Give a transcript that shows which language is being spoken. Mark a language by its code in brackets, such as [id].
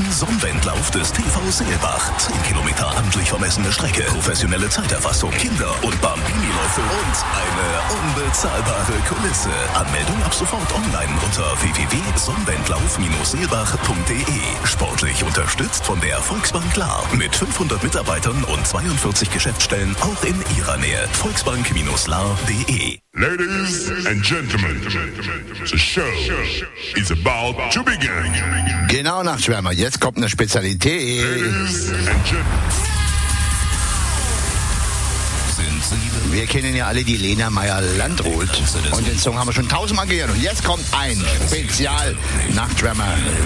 [de] Sonnwendlauf des TV Seebach. 10 Kilometer amtlich vermessene Strecke, professionelle Zeiterfassung, Kinder- und Bambini-Läufe und eine unbezahlbare Kulisse. Anmeldung ab sofort online unter www.sonnwendlauf-seebach.de. Sportlich unterstützt von der Volksbank Lahr. Mit 500 Mitarbeitern und 42 Geschäftsstellen auch in Ihrer Nähe. Volksbank-lahr.de. [en] Ladies and gentlemen, the show is about to begin. [de] Genau, Nachtschwärmer, jetzt kommt eine Spezialität. [en] Ladies and gentlemen. [de] Wir kennen ja alle die Lena Meyer-Landrut. Und den Song haben wir schon tausendmal gehört. Und jetzt kommt ein Spezial-Nachtschwärmer.